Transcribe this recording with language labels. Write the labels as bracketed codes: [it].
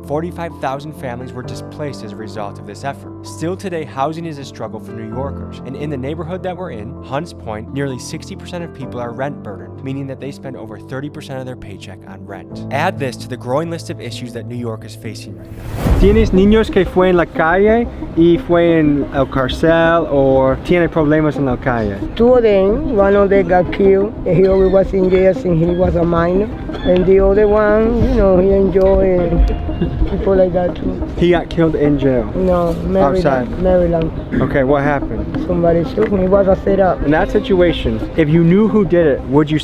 [en] 45,000 families were displaced as a result of this effort. Still today, housing is a struggle for New Yorkers, and in the neighborhood that we're in, Hunts Point, nearly 60% of people are rent burdened, meaning that they spend over 30% of their paycheck on rent. Add this to the growing list of issues that New York is facing right now. [es] ¿Tienes niños que fue en la calle y fue en el cárcel o tiene problemas en la calle? [en] Two of them, one of them got killed and he always was in jail since he was a minor. And the other one, you know, he enjoyed people like that too. He got killed in jail? No, Maryland. Okay, what happened? Somebody shoot him, it was a setup. In that situation, if you knew who did it, would you